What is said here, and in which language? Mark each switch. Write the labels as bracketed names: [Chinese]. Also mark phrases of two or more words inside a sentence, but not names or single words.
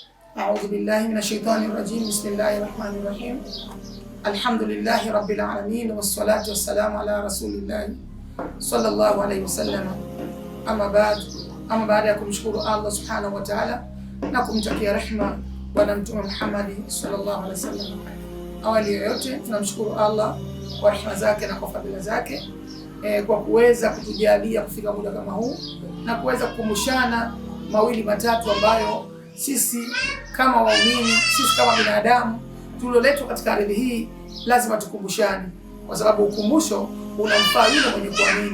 [Arabic] أعوذ بالله من الشيطان الرجيم. بسم الله الرحمن الرحيم. الحمد لله رب العالمين والصلاة والسلام على رسول الله صلى الله عليه وسلم. [Swahili] Ama baada ya kumshukuru Allah [Arabic] سبحانه وتعالى [Swahili] na kumtakia rehma Bwana Mtume Muhammad [Arabic] صلى الله عليه وسلم. [Swahili] Awali yote tunamshukuru Allah kwa rehema zake na kwa fadhila zake kwa kuweza kutujalia kufika muda kama huu na kuweza kukumbushana mawili matatu ambayo sisi kama waumini, sisi kama binadamu tulioletwa katika ardhi hii lazima tukumbushane, kwa sababu ukumbusho unamfaa yule mwenye kuamini.